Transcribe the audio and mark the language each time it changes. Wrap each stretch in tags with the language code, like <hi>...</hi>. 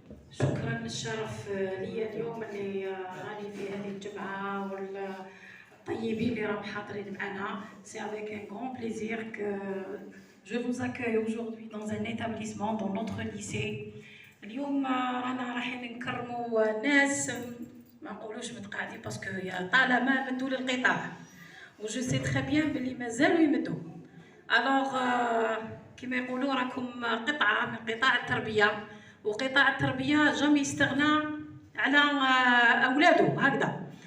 <ar>شكرا، الشرف لي اليوم اللي راني في هذه الجمعة والطيبين اللي راهم حاضرين معنا.</ar> <fr>C'est avec un grand plaisir que je vous accueille aujourd'hui dans un établissement dans notre lycée.</fr> <ar>اليوم رانا رايحين نكرموا ناس ما نقولوش متقاعدين باسكو طالما مدوا للقطاع و</ar> <fr>جو سي تري بيان</fr> <ar>بلي مازالوا يمدوا. الوغ كما يقولوا راكم قطعة من قطاع التربية، وقطاع التربية جامي يستغنى على أولاده هكذا.</ar>